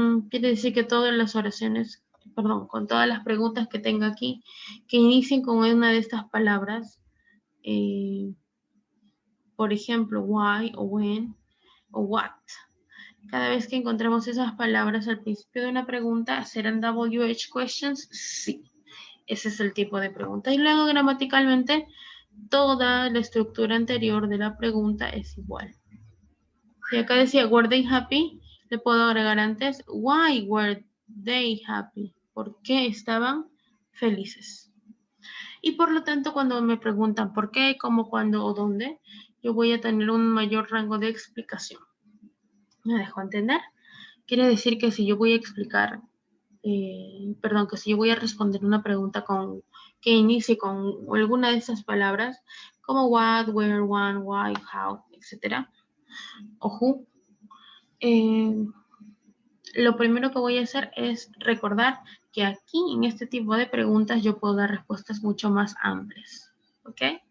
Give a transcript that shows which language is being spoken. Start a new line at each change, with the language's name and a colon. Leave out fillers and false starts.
Spanish: Quiere decir que todas las oraciones, con todas las preguntas que tenga aquí, que inicien con una de estas palabras, por ejemplo, why o when o what. Cada vez que encontremos esas palabras al principio de una pregunta, ¿serán WH questions? Sí. Ese es el tipo de pregunta. Y luego gramaticalmente, toda la estructura anterior de la pregunta es igual. Si acá decía,
English: were they happy?
Spanish: Le puedo agregar antes,
English: why were they happy?
Spanish: ¿Por qué estaban felices? Y por lo tanto, cuando me preguntan por qué, cómo, cuándo o dónde, yo voy a tener un mayor rango de explicación. ¿Me dejo entender? Quiere decir que si yo voy a explicar, que si yo voy a responder una pregunta que inicie con alguna de esas palabras, como what, where, when, why, how, etc., o who, lo primero que voy a hacer es recordar que aquí en este tipo de preguntas yo puedo dar respuestas mucho más amplias. ¿Ok?